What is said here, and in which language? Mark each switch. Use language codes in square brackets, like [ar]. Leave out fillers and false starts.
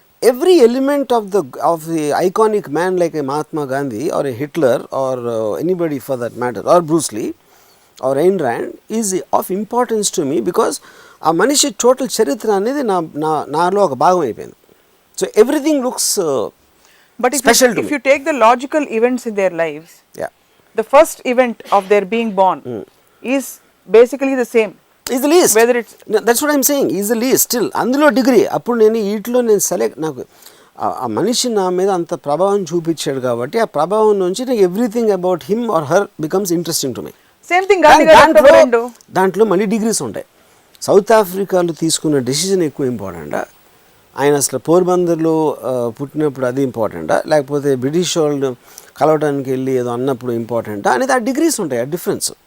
[en] every element of the iconic man like a Mahatma Gandhi or a Hitler or anybody for that matter or Bruce Lee or Ayn Rand is of importance to me, because [te] ఆ మనిషి total చరిత్ర అనేది నాలో ఒక భాగం అయిపోయింది. [en] So everything looks but special. If you take the logical events in their lives, Yeah. the first event of their being born is basically the same. Is the least. Whether it's No, that's what I'm saying. Is the least still. [te] అందులో degree. అప్పుడు నేను వీటిలో నేను select, నాకు ఆ మనిషి నా మీద అంత ప్రభావం చూపించాడు కాబట్టి ఆ ప్రభావం నుంచి నాకు [en] Everything about him or her becomes interesting to me. Same thing Gandhi garu [te] దాంట్లో మళ్ళీ డిగ్రీస్ ఉంటాయి. సౌత్ ఆఫ్రికాలో తీసుకున్న డెసిషన్ ఎక్కువ ఇంపార్టెంటా, ఆయన అసలు పోర్బందర్లో పుట్టినప్పుడు అది ఇంపార్టెంటా, లేకపోతే బ్రిటిష్ వాళ్ళు కలవడానికి వెళ్ళి ఏదో అన్నప్పుడు ఇంపార్టెంటా అనేది ఆ డిగ్రీస్ ఉంటాయి, ఆ డిఫరెన్స్.